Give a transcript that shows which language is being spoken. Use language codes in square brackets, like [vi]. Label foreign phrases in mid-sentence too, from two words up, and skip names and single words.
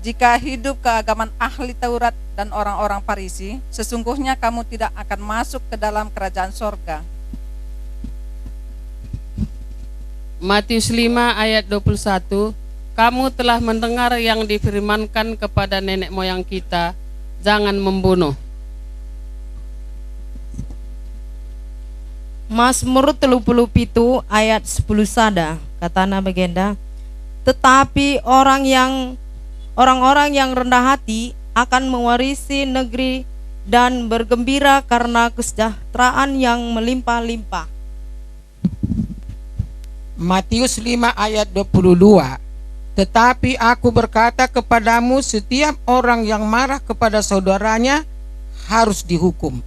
[id] jika hidup keagamaan ahli Taurat dan orang-orang Farisi, sesungguhnya kamu tidak akan masuk ke dalam kerajaan sorga. Matius 5 ayat 21, kamu telah mendengar yang difirmankan kepada nenek moyang kita, jangan membunuh. [btx] Mazmur 37 ayat 10 sada, katana bagenda, [id] tetapi orang-orang yang rendah hati akan mewarisi negeri dan bergembira karena kesejahteraan yang melimpah-limpah. Matius 5 ayat 22, tetapi aku berkata kepadamu, setiap orang yang marah kepada saudaranya harus dihukum.